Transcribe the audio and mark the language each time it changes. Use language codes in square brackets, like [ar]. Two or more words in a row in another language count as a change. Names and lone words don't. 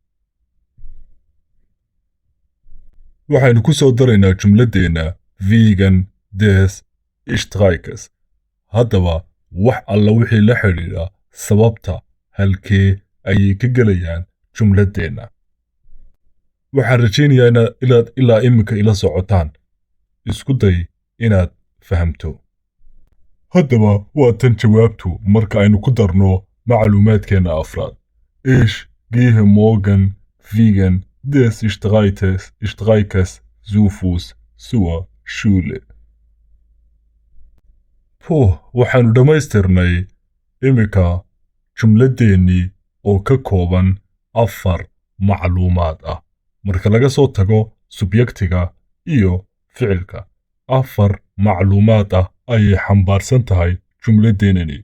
[so] waxaynu ku soo daraynaa jumladdeenna [de] vegan des Streikes [so] haddaba wax alla wixii la xidhiidha sababta halkee ayay ka gelayaan jumladdeenna waxaan rajaynayaa inaad ilaa iminka ila socotaan isku day inaad fahamto haddaba waa tan jawaabtu marka aynu ku darno macluumaadkeenna afraad. [de] Ich gehe morgen wegen des Streites zu Fuß zur Schule. [so] waxaannu dhammaystirnay iminka jumladdeenii oo ka kooban 4 macluumaad ah. marka laga soo tago subyektiga iyo ficilka, 4 macluumaad ah ayay xambaarsan tahay jumladdeenani.